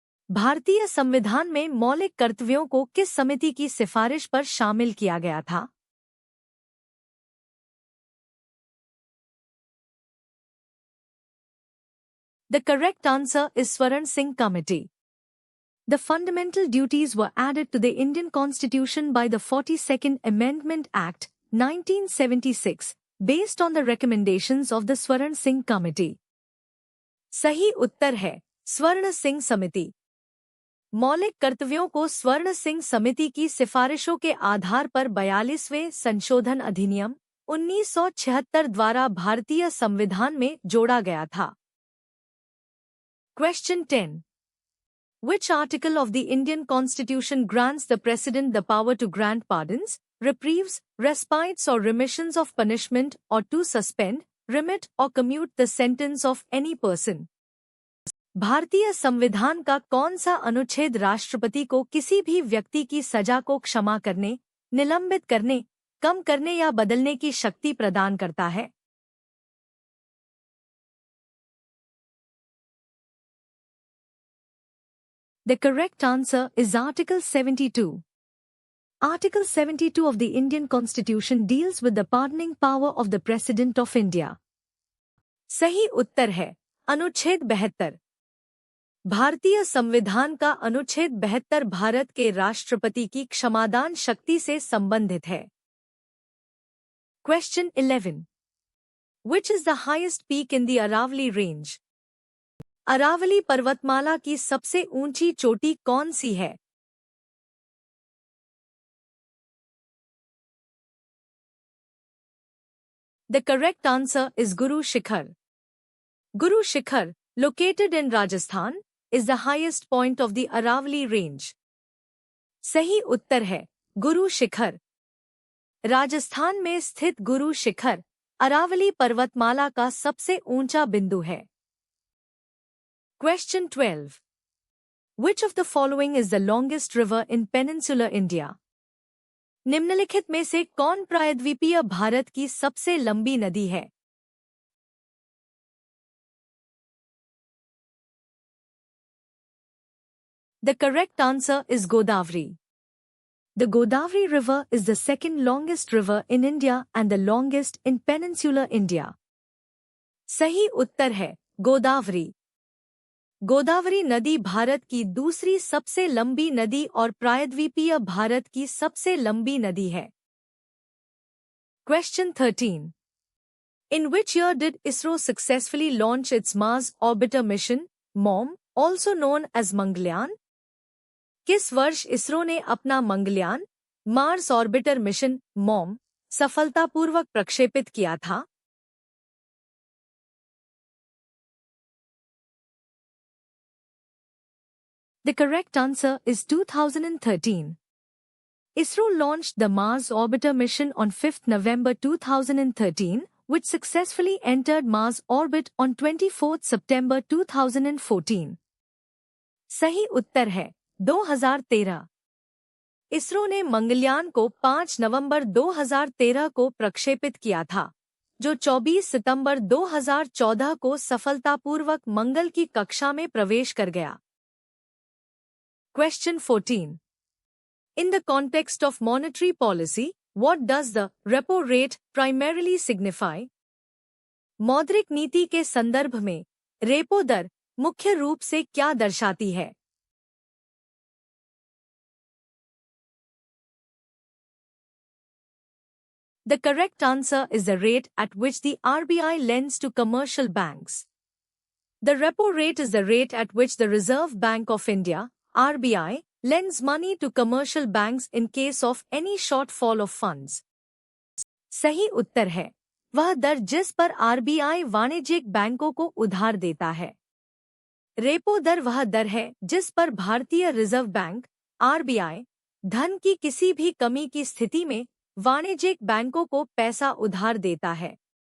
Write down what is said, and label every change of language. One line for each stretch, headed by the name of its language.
Hindi: भारतीय संविधान में मौलिक कर्तव्यों को किस समिति की सिफारिश पर शामिल किया गया था?
English: The correct answer is Swaran Singh Committee. The fundamental duties were added to the Indian Constitution by the 42nd Amendment Act, 1976, based on the recommendations of the Swaran Singh Committee.
Hindi: सही उत्तर है स्वर्ण सिंह समिति। मौलिक कर्तव्यों को स्वर्ण सिंह समिति की सिफारिशों के आधार पर 42वें संशोधन अधिनियम 1976 द्वारा भारतीय संविधान में जोड़ा गया था।
English: Question 10. Which article of the Indian Constitution grants the President the power to grant pardons, reprieves, respites or remissions of punishment or to suspend, remit or commute the sentence of any person?
Hindi: भारतीय संविधान का कौन सा अनुच्छेद राष्ट्रपति को किसी भी व्यक्ति की सजा को क्षमा करने, निलंबित करने, कम करने या बदलने की शक्ति प्रदान करता है?
English: The correct answer is Article 72. Article 72 of the Indian Constitution deals with the pardoning power of the President of India.
Hindi: सही उत्तर है अनुच्छेद 72। भारतीय संविधान का अनुच्छेद 72 भारत के राष्ट्रपति की क्षमादान शक्ति से संबंधित है।
English: Question 11. Which is the highest peak in the Aravalli range?
Hindi: Aravalli पर्वतमाला की सबसे ऊंची चोटी कौन सी है?
English: The correct answer is Guru Shikhar. Guru Shikhar, located in Rajasthan, is the highest point of the Aravalli range.
Hindi: सही उत्तर है गुरु शिखर। राजस्थान में स्थित गुरु शिखर अरावली पर्वतमाला का सबसे ऊंचा बिंदु है।
English: Question 12. Which of the following is the longest river in peninsular India?
Hindi: निम्नलिखित में से कौन प्रायद्वीपीय भारत की सबसे लंबी नदी है?
English: The correct answer is Godavari. The Godavari River is the second longest river in India and the longest in peninsular India.
Hindi: सही उत्तर है गोदावरी। गोदावरी नदी भारत की दूसरी सबसे लंबी नदी और प्रायद्वीपीय भारत की सबसे लंबी नदी है।
English: Question 13. In which year did ISRO successfully launch its Mars Orbiter mission, MOM, also known as Mangalyaan?
Hindi: किस वर्ष इसरो ने अपना Mangalyaan, Mars orbiter mission, mom, सफलतापूर्वक प्रक्षेपित किया था?
English: The correct answer is 2013. ISRO launched the Mars Orbiter mission on 5th November 2013, which successfully entered Mars orbit on 24th September 2014.
Hindi: सही उत्तर है 2013। इसरो ने मंगलयान को 5 नवंबर 2013 को प्रक्षेपित किया था, जो 24 सितंबर 2014 को सफलतापूर्वक मंगल की कक्षा में प्रवेश कर गया।
English: Question 14. In the context of monetary policy, what does the repo rate primarily signify?
Hindi: मौद्रिक नीति के संदर्भ में रेपो दर मुख्य रूप से क्या दर्शाती है?
English: The correct answer is the rate at which the RBI lends to commercial banks. The repo rate is the rate at which the Reserve Bank of India, RBI, lends money to commercial banks in case of any shortfall of funds.
Hindi: सही उत्तर है वह दर जिस पर RBI वाणिज्यिक बैंकों को उधार देता है। रेपो दर वह दर है जिस पर भारतीय रिजर्व बैंक, RBI, धन की किसी भी कमी की स्थिति में वाणिज्यिक बैंकों को पैसा उधार देता है।